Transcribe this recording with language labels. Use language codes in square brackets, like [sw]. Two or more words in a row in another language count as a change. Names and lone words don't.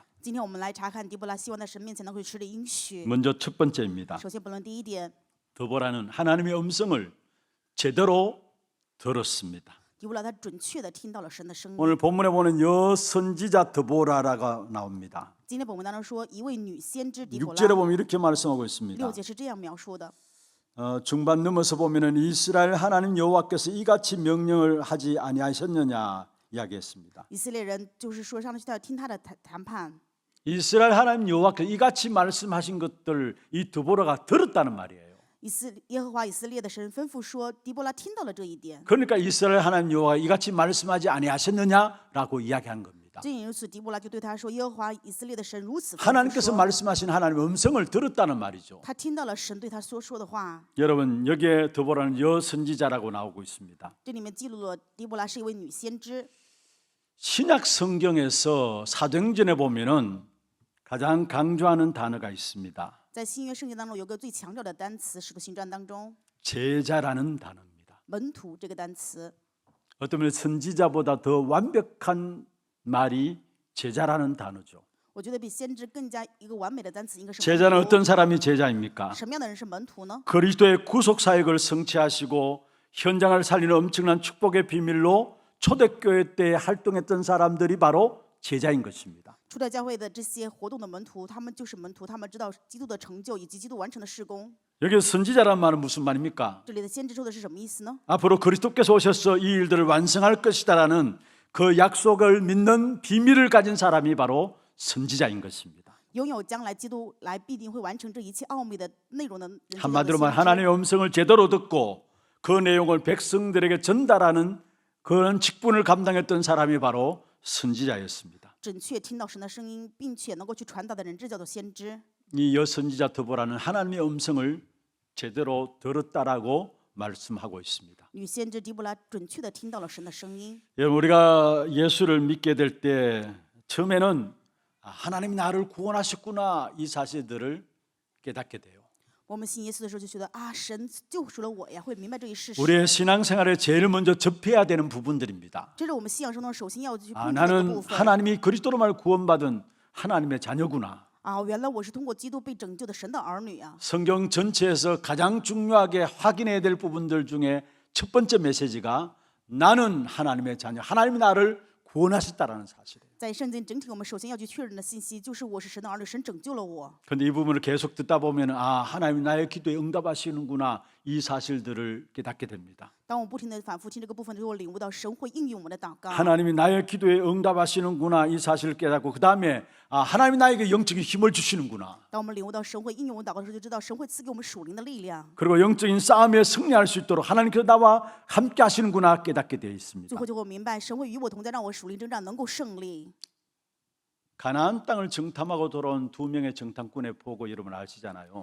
[zh] 今天我们来查看狄波拉，希望在神面前能够吃的应许。 [ko] 먼저 첫 번째입니다. [zh] 首先，本论第一点， [ko] 드보라는 하나님의 음성을 제대로 들었습니다. [zh] 狄波拉他准确的听到了神的声音。 [ko] 오늘 본문에 보는 여선지자 드보라가 나옵니다. [zh] 今天本文当中说，一位女先知狄波 [ko] 6절에 [zh] 拉， [ko] 보면 이렇게 말씀하고 있습니다. [zh] 6节是这样描述的。 [ko] 중반 넘어서 보면은 이스라엘 하나님 여호와께서 이같이 명령을 하지 아니하셨느냐 이야기했습니다. [zh] 以色列人就是说，上帝他要听他的谈判。 [ko] 이스라엘 하나님 여호와께서 이같이 말씀하신 것들 이 드보라가 들었다는 말이에요. [zh] 耶和华以色列的神吩咐说，狄波拉听到了这一点。 [ko] 그러니까 이스라엘 하나님 여호와가 이같이 말씀하지 아니하셨느냐라고 이야기한 겁니다. [zh] 正因如此，狄波拉就对他说：“耶和华以色列的神如此吩咐 [ko] 하나님께서 [zh] 说， [ko] 말씀하신 하나님의 음성을 들었다는 말이죠. [zh] 他听到了神对他所说的话。 [ko] 여러분 여기에 드보라는 여선지자라고 나오고 있습니다. [zh] 这里面记录了狄波拉是一位女先知。 [ko] 신약 성경에서 사도행전에 보면은 가장 강조하는 단어가 있습니다. [zh] 在新约圣经当中，有个最强调的单词，《使徒行传》当中 [ko] 제자라는 단어입니다. [zh] 门徒这个单词， [ko] 어떤 면에 선지자보다 더 완벽한 말이 제자라는 단어죠. [zh] 我觉得比先知更加一个完美的单词应该是 [ko] 제자는 [zh] 门徒。 [ko] 어떤 사람이 제자입니까? [zh] 什么样的人是门徒呢？ [ko] 그리스도의 구속 사역을 성취하시고 현장을 살리는 엄청난 축복의 비밀로 초대교회 때 활동했던 사람들이 바로 제자인 것입니다. [zh] 初代教会的这些活动的门徒，他们就是门徒，他们知道基督的成就以及基督完成的事工。 [ko] 여기 선지자란 말은 무슨 말입니까? [zh] 这里的先知说的是什么意思呢？ [ko] 앞으로 그리스도께서 오셔서 이 일들을 완성할 것이다라는 그 약속을 믿는 비밀을 가진 사람이 바로 선지자인 것입니다. [zh] 拥有将来基督来必定会完成这一切奥秘的内容的人，就叫做 [ko] 한마디로 말 [zh] 先知。 [ko] 하나님의 음성을 제대로 듣고 그 내용을 백성들에게 전달하는 그런 직분을 감당했던 사람이 바로 선지자였습니다. [zh] 准确听到神的声音，并且能够去传达的人，这叫做先知。 [ko] 이 여선지자 드보라는 하나님의 음성을 제대로 들었다라고 말씀하고 있습니다. [zh] 女先知狄布拉准确的听到了神的声音。 [ko] 여러분 우리가 예수를 믿게 될 때 처음에는 하나님이 나를 구원하셨구나 이 사실들을 깨닫게 돼요. [zh] 我们信耶稣的时候就觉得啊，神救赎了我呀，会明白这一事实。 [ko] 우리의 신앙생활에 제일 먼저 접해야 되는 부분들입니다. [zh] 这是我们信仰生活中首先要去 [ko] 아, [zh] 碰触的一个 [ko] 나는 [zh] 部分。 [ko] 하나님이 그리스도로 말 구원받은 하나님의 자녀구나. [zh] 啊，原来我是通过基督被拯救的神的儿女啊！ [ko] 성경 전체에서 가장 중요하게 확인해야 될 부분들 중에 첫 번째 메시지가 나는 하나님의 자녀, 하나님이 나를 구원하셨다라는 사실이에요. [zh] 在圣经整体，我们首先要去确认的信息就是我是神的儿女，神拯救了我。 [ko] 그런데 이 부분을 계속 듣다 보면 하나님이 나의 기도에 응답하시는구나 이 사실들을 깨닫게 됩니다. [zh] 当我不停的反复听这个部分之后，我领悟到神会应允我们的祷告。 [ko] 하나님이 나의 기도에 응답하시는구나 이 사실을 깨닫고 그 다음에 하나님이 나에게 영적인 힘을 주시는구나. [zh] 当我们领悟到神会应允我们祷告的时候，就知道神会赐给我们属灵的力量。 [ko] 그리고 영적인 싸움에 승리할 수 있도록 하나님께서 나와 함께 하시는구나 깨닫게 되어 있습니다. [zh] 最后就会明白，神会与我同在，让我属灵征战能够胜利。 [ko] 가나안 땅을 정탐하고 돌아온 두 명의 정탐꾼의 보고 여러분 아시잖아요.